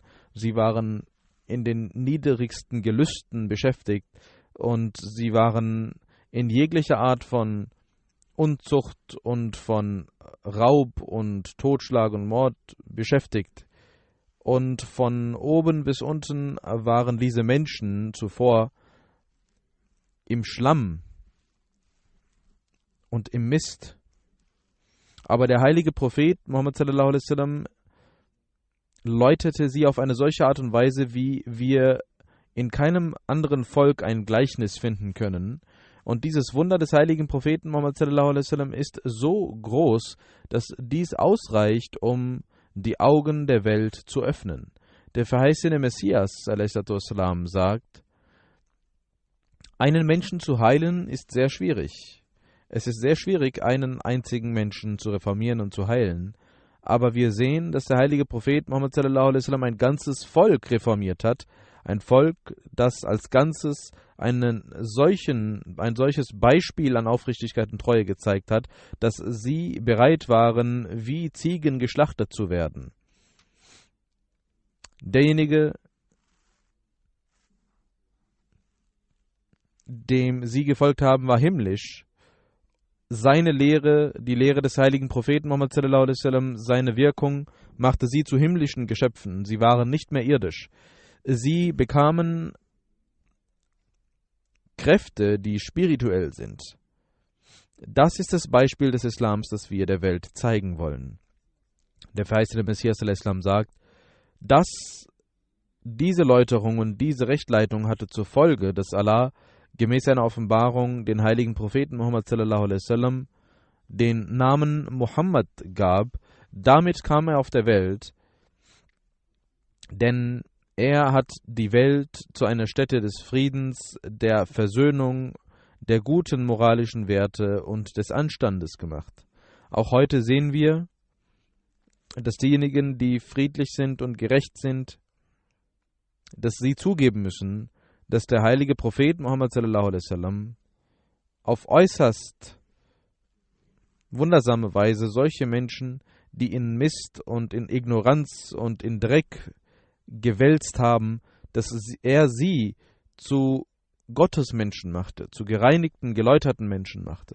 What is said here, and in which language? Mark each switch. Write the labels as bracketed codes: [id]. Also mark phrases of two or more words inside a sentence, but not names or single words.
[de] Sie waren in den niedrigsten Gelüsten beschäftigt und sie waren in jeglicher Art von Unzucht und von Raub und Totschlag und Mord beschäftigt. Und von oben bis unten waren diese Menschen zuvor im Schlamm und im Mist. Aber der heilige Prophet Muhammad [ar] صلى الله عليه وسلم [de] läuterte sie auf eine solche Art und Weise, wie wir in keinem anderen Volk ein Gleichnis finden können. Und dieses Wunder des heiligen Propheten Muhammad [ar] صلى الله عليه وسلم [de] ist so groß, dass dies ausreicht, um die Augen der Welt zu öffnen. Der verheißene Messias [ar] عليه الصلاة والسلام [de] sagt: Einen Menschen zu heilen ist sehr schwierig. Es ist sehr schwierig, einen einzigen Menschen zu reformieren und zu heilen. Aber wir sehen, dass der heilige Prophet Muhammad [ar] صلى الله عليه وسلم [de] ein ganzes Volk reformiert hat. Ein Volk, das als Ganzes ein solches Beispiel an Aufrichtigkeit und Treue gezeigt hat, dass sie bereit waren, wie Ziegen geschlachtet zu werden. Derjenige, dem sie gefolgt haben, war himmlisch. Seine Lehre, die Lehre des heiligen Propheten Muhammad [ar] صلى الله عليه وسلم, [de] seine Wirkung machte sie zu himmlischen Geschöpfen. Sie waren nicht mehr irdisch. Sie bekamen Kräfte, die spirituell sind. Das ist das Beispiel des Islams, das wir der Welt zeigen wollen. Der verheißene Messias al-Islam sagt, dass diese Läuterung und diese Rechtleitung hatte zur Folge, dass Allah gemäß seiner Offenbarung den heiligen Propheten Muhammad [ar] صلى الله عليه وسلم [de] den Namen Muhammad gab. Damit kam er auf der Welt, denn er hat die Welt zu einer Stätte des Friedens, der Versöhnung, der guten moralischen Werte und des Anstandes gemacht. Auch heute sehen wir, dass diejenigen, die friedlich sind und gerecht sind, dass sie zugeben müssen, dass der heilige Prophet Muhammad [ar] صلى الله عليه وسلم [de] auf äußerst wundersame Weise solche Menschen, die in Mist und in Ignoranz und in Dreck gewälzt haben, dass er sie zu Gottesmenschen machte, zu gereinigten, geläuterten Menschen machte.